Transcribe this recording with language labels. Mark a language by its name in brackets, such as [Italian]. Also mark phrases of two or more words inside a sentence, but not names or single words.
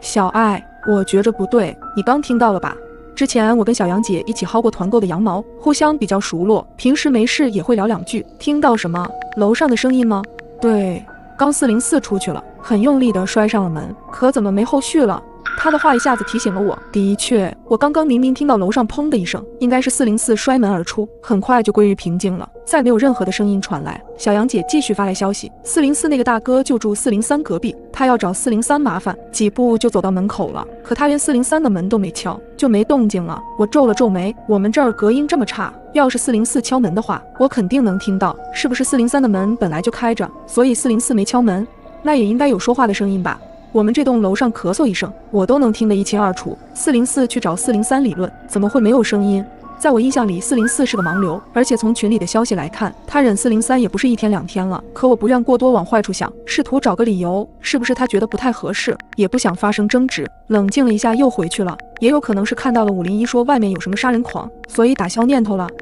[Chinese] 小愛，我覺着不對，你剛聽到了吧？之前我跟小杨姐一起薅過團购的羊毛，互相比較熟絡，平時沒事也會聊2句。听到什麼？樓上的聲音嗎？對，剛404出去了，很用力地摔上了門，可怎麼沒後續了？他的話一下子提醒了我，的確，我剛剛明明聽到樓上砰的一聲，應該是404摔門而出，很快就歸於平靜了，再沒有任何的聲音傳來。小楊姐繼續發來消息，404那個大哥就住403隔壁，他要找403麻煩，幾步就走到門口了，可他連403的門都沒敲，就沒動靜了。我皺了皺眉，我們這兒隔音這麼差，要是404敲門的話，我肯定能聽到，是不是403的門本來就開着，所以404沒敲門？那也應該有說話的聲音吧？我們這棟樓上咳嗽一聲，我都能聽得一清二楚。404去找403理論，怎麼會沒有聲音？在我印象裡，404是個盲流，而且從群裡的消息來看，他忍403也不是1天2天了。可我不願過多往壞處想，試圖找個理由，是不是他覺得不太合適，也不想發生爭執。冷靜了一下，又回去了。也有可能是看到了501說外面有什麼殺人狂，所以打消念頭了。